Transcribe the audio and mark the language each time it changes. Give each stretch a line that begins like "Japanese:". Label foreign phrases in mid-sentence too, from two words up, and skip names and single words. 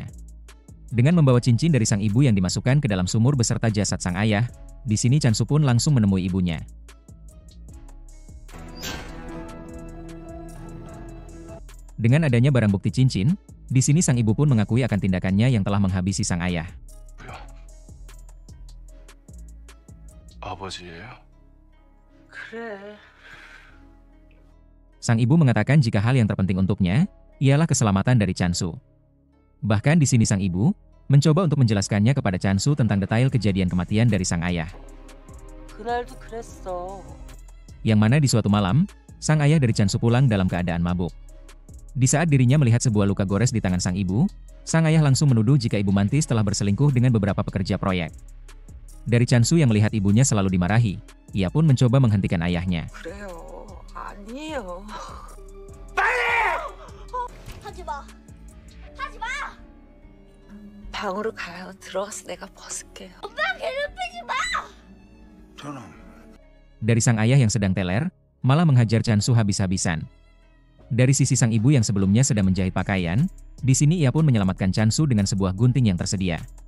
Indonesian: Dengan membawa cincin dari sang ibu yang dimasukkan ke dalam sumur beserta jasad sang ayah, di sini Chansu pun langsung menemui ibunya. Dengan adanya barang bukti cincin, di sini sang ibu pun mengakui akan tindakannya yang telah menghabisi sang ayah.
Korean: 아버지예요? 그래.
Indonesian: Sang ibu mengatakan jika hal yang terpenting untuknya ialah keselamatan dari Chansu. Bahkan di sini sang ibu mencoba untuk menjelaskannya kepada Chansu tentang detail kejadian kematian dari sang ayah.
Korean: 그날도 그랬어.
Indonesian: Yang mana di suatu malam, sang ayah dari Chansu pulang dalam keadaan mabuk. Di saat dirinya melihat sebuah luka gores di tangan sang ibu, sang ayah langsung menuduh jika ibu Mantis telah berselingkuh dengan beberapa pekerja proyek. Dari Chansu yang melihat ibunya selalu dimarahi, ia pun mencoba menghentikan ayahnya.
Korean: 그래요. 아니에요. 하지마. 하지마. 방으로 가요. 들어가서 내가 벗을게요. 오빠 괴롭히지 마. 저는
Indonesian: Dari sang ayah yang sedang teler, malah menghajar Chansu habis-habisan. Dari sisi sang ibu yang sebelumnya sedang menjahit pakaian, di sini ia pun menyelamatkan Chansu dengan sebuah gunting yang tersedia.